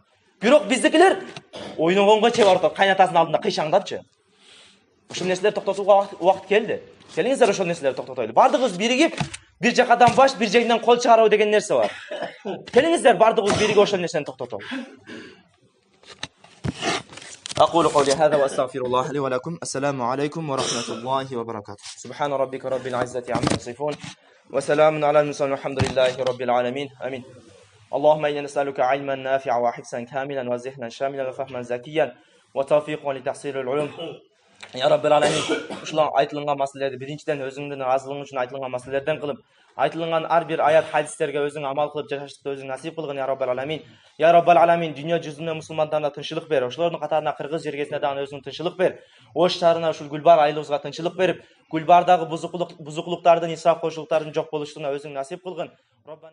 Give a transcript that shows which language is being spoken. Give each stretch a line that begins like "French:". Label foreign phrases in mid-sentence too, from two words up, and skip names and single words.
Kyrgyz: Бирок биздикилер ойногонго чыгып атат, кайнатасынын алдында кыйшаңдапчы. Ошол нерселерди токтотууга убакыт келди. Келиңиздер ошол нерселерди токтотойлу. Бардыгыбыз биригип, бир жакадан баш, бир жегинен кол чыгаруу деген нерсе бар. Келиңиздер бардыгыбыз биригип ошол нерсени токтотолу.
Arabic: أقول قولي هذا وأستغفر الله لي ولكم. السلام عليكم ورحمة الله وبركاته. سبحان ربك رب العزة عما يصفون وسلام على المرسلين والحمد لله رب العالمين. آمين. اللهم إنا نسألك علما نافعا وحفظا كاملا وذهنا شاملا وفهما زكيا وتوفيقا لتحصيل العلوم. يا رب العالمين,
Kyrgyz: uşulan aytılıngan masalelerde birinçiden özüңдүн разылыгың үчүн aytılıngan masalелерден кылып, aytılıngan ар бир аят хадистерге өзүң амал кылып жашаштыкты өзүң насип кылгын
Arabic: يا رب العالمين. يا رب العالمين,
Kyrgyz: дүйнө жүзүндө мусулмандарга тынччылык бер. Ошолордун катарына кыргыз жергесине дагы өзүң тынччылык бер. Ош шаарына ушул Гүлбар айылыбызга тынччылык берип, Гүлбардагы бузукулуктардын, исрап кошулуктардын жок болуштугуна өзүң насип кылгын.